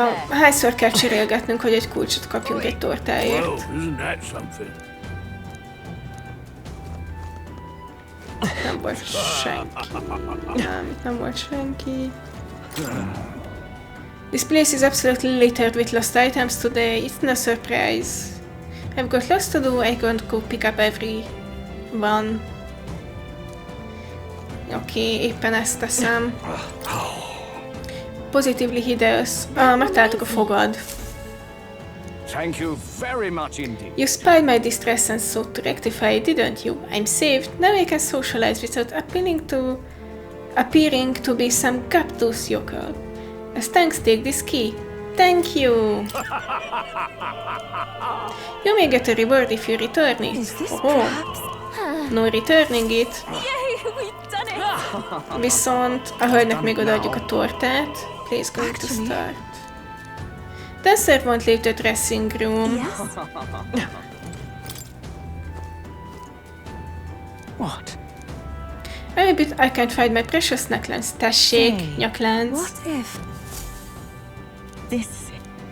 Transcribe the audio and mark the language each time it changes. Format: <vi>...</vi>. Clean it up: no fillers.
<hu>Hányszor kell cserélgetnünk, hogy egy kulcsot kapjunk egy tortáért?</hu> <en>Well, isn't that something?</en> <hu>Nem volt senki. Nem volt senki.</hu> <en>This place is absolutely littered with lost items today. It's no surprise. I've got lots to do. I can't go pick up every one.</en> <hu>Oké, éppen ezt teszem.</hu> <en>Positively hideous.</en> <hu>Megtaláltuk a fogad.</hu> <en>Thank you very much indeed. You spied my distress and sought to rectify it, didn't you? I'm saved. Now I can socialize without appearing to be some captus yokel. As thanks, take this key. Thank you. You may get a reward if you return it. Is this perhaps? No returning it. Yay, we've done it!</en> <hu>Viszont a hölgynek még odaadjuk a tortát.</hu> <en>Please go to start. Dancer won't leave the dressing room. Yes? What? I can't find my precious necklace.</en> <hu>Tessék, nyaklánc.</hu> <en>What if... this is it?</en>